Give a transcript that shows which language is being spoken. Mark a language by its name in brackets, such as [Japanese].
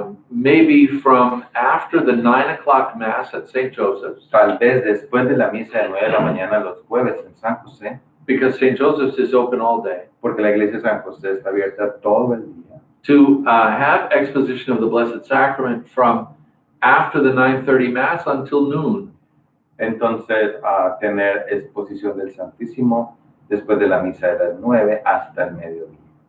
[English] maybe from after the 9 o'clock Mass at St. Joseph's, [Spanish] Tal vez después de la misa de 9 de la mañana los jueves en San José, [English] because St. Joseph's is open all day, [Spanish] porque la iglesia de San José está abierta todo el día. [English] to have exposition of the Blessed Sacrament from after the 9:30 Mass until noon. [Spanish] Entonces, a tener exposición del Santísimo después de la misa de las 9 hasta el mediodía.